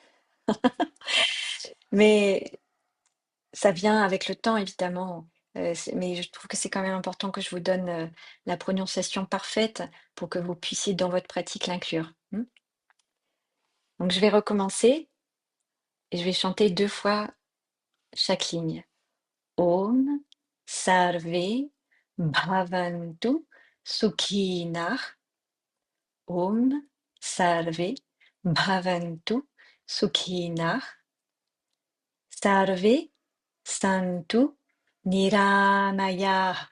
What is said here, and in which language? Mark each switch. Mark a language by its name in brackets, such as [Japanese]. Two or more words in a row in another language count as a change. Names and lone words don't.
[French] Mais ça vient avec le temps évidemment. Mais je trouve que c'est quand même important que je vous donne la prononciation parfaite pour que vous puissiez dans votre pratique l'inclure. Donc je vais recommencer et je vais chanter 2 fois chaque ligne. [Sanskrit] ॐ सर्वे भवन्तु सुखिनः. ॐ सर्वे भवन्तु सुखिनः. सर्वे सन्तु निरामयाः.